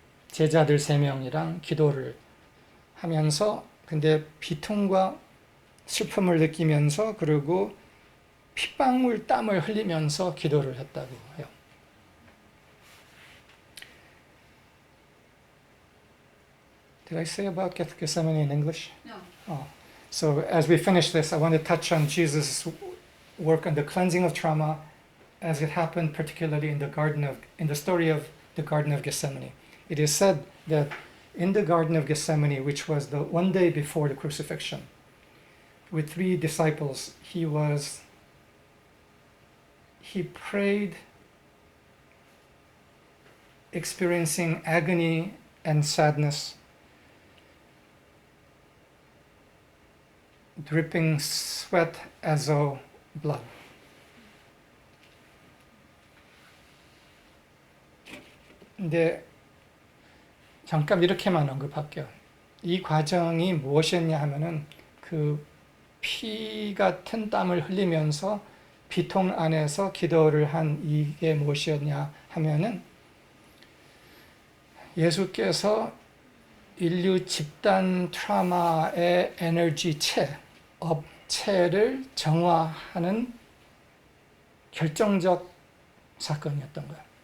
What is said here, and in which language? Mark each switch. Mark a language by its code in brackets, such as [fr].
[ko] 제자들 3명이랑 기도를 하면서 근데 비통과 슬픔을 느끼면서 그리고 핏방울 땀을 흘리면서 기도를 했다고 해요. [en] Did I say about Gethsemane in English? No. Oh. So as we finish this, I want to touch on Jesus' work on the cleansing of trauma as it happened particularly in the story of the Garden of Gethsemane. It is said that in the Garden of Gethsemane, which was the one day before the crucifixion, with 3 disciples, he prayed, experiencing agony and sadness, dripping sweat as though blood. [ko] 근데 잠깐 이렇게만 언급할게요. 이 과정이 무엇이었냐 하면은 그 피 같은 땀을 흘리면서 비통 안에서 기도를 한 이게 무엇이었냐 하면은 예수께서 인류 집단 트라우마의 업체를 정화하는 결정적 사건이었던 거예요.